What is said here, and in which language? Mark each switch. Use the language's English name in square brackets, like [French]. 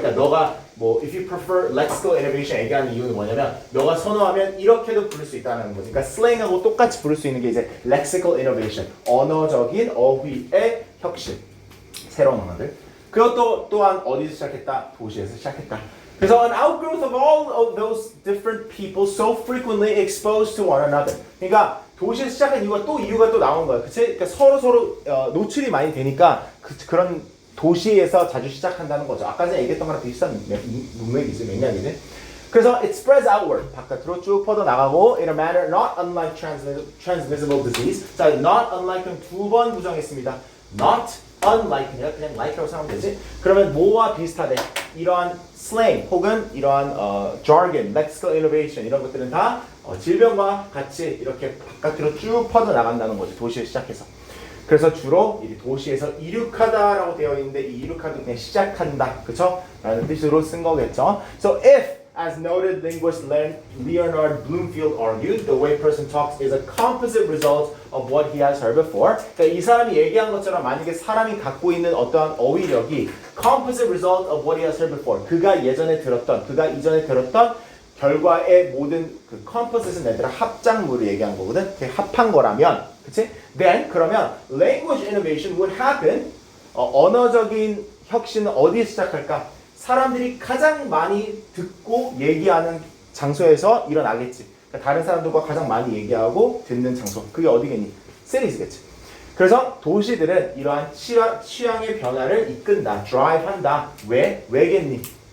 [Korean] 그러니까 너가 [English] if you prefer lexical innovation [Korean] 얘기하는 이유는 뭐냐면 너가 선호하면 이렇게도 부를 수 있다는 거지. 그러니까 slang하고 똑같이 부를 수 있는 게 이제 lexical innovation, 언어적인 어휘의 혁신, 새로운 언어들. 그것도 또한 어디서 시작했다? 도시에서 시작했다. 그래서 [English] an outgrowth of all of those different people so frequently exposed to one another. [Korean] 그러니까 도시에서 시작한 이유가 또 나온 거야. 그치? 그러니까 서로 노출이 많이 되니까 그런 도시에서 자주 시작한다는 거죠. 아까 전에 얘기했던 거랑 비슷한 맥락이지. 그래서 [English] it spreads outward. [Korean] 바깥으로 쭉 뻗어 나가고 [English] in a manner not unlike transmissible disease. [Korean] 자, not unlike는 2번 부정했습니다. not unlike 그냥 like라고 생각하면 되지. 그러면 뭐와 비슷하대? 이러한 slang 혹은 이러한 jargon, lexical innovation 이런 것들은 다 질병과 같이 이렇게 바깥으로 쭉 퍼져 나간다는 거지. 도시에 시작해서. 그래서 주로 이 도시에서 이륙하다라고 되어 있는데 이 이륙하다 그냥 시작한다, 그쵸? 라는 뜻으로 쓴 거겠죠. [English] So if, as noted linguist Leonard Bloomfield argued, the way a person talks is a composite result of what he has heard before. [Korean] 그러니까 이 사람이 얘기한 것처럼 만약에 사람이 갖고 있는 어떠한 어휘력이 [English] composite result of what he has heard before. [Korean] 그가 이전에 들었던 결과의 모든 그 composite은 얘들아 합작물을 얘기한 거거든. 합한 거라면, 그치? [English] Then [Korean] 그러면 [English] language innovation would happen. [Korean] 언어적인 혁신은 어디에 시작할까? 사람들이 가장 많이 듣고 얘기하는 장소에서 일어나겠지. 그러니까 다른 사람들과 가장 많이 얘기하고 듣는 장소. 그게 어디겠니? cities겠지. 그래서 도시들은 이러한 취향의 변화를 이끈다, drive한다. 왜겠니?